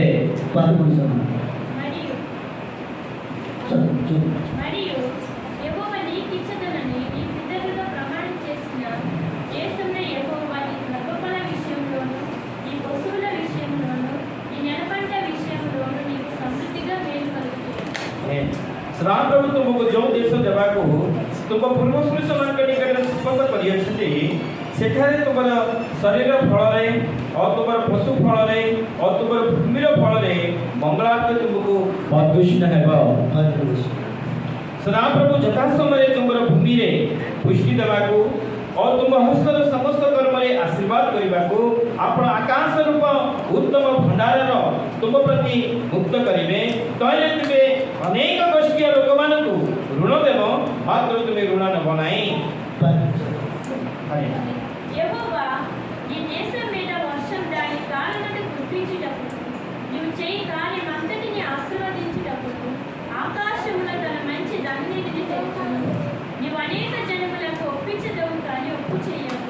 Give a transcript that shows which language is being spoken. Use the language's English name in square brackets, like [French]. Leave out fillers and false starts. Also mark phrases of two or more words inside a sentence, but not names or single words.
[Telugu] 11 మరియు యెహోవా నీకు ఇచ్చుదనని నీ పితరులతో ప్రమాణం చేసిన దేశంలో యెహోవా నీ గర్భఫల విషయంలోను నీ పశువుల విషయంలోను నీ నెలపంట విషయంలోను నీకు సమృద్ధిగా మేలు కలుగుతుంది. [Odia] ସଦାପ୍ରଭୁ ତୁମକୁ ଯେଉଁ ଦେଶ ଦେବାକୁ ତୁମ ପୂର୍ବପୁରୁଷମାନଙ୍କ ନିକଟରେ ଶପଥ କରିଅଛନ୍ତି, ସେଠାରେ ତୁମର ଶରୀର ଫଳରେ ଆଉ ତୁମର ପଶୁ ଫଳରେ ଆଉ ତୁମର ଭୂମିର ଫଳରେ ମଙ୍ଗଳାର୍ଥ ତୁମକୁ ପରିପୋଷଣ ହେବ। ସଦାପ୍ରଭୁ ଯଥା ସମୟରେ ତୁମର ଭୂମିରେ ପୁଷ୍ଟି ଦେବାକୁ ଆଉ ତୁମ ହସ୍ତର ସମସ୍ତ କର୍ମରେ ଆଶୀର୍ବାଦ କରିବାକୁ ଆପଣ ଆକାଶ ରୂପ ଉତ୍ତମ ଭଣ୍ଡାରର ତୁମ ପ୍ରତି ମୁକ୍ତ କରିବେ। ତହିଁରେ ତୁମେ ଅନେକ ଗୋଷ୍ଠୀୟ ଲୋକମାନଙ୍କୁ ଋଣ ଦେବ, ମାତ୍ର ତୁମେ ଋଣ ନେବ ନାହିଁ। [Telugu] యెహోవా నీ దేశం మీద వర్షం దాని కాలనను కురిపించుటకు నీవు చేయి కార్యమంతటిని ఆశీర్వదించుటకు ఆకాశములో తన మంచి ధననిధిని తెచ్చును. నీవు అనేక జనములకు ఒప్పించదవు కానీ ఒప్పు చేయకు.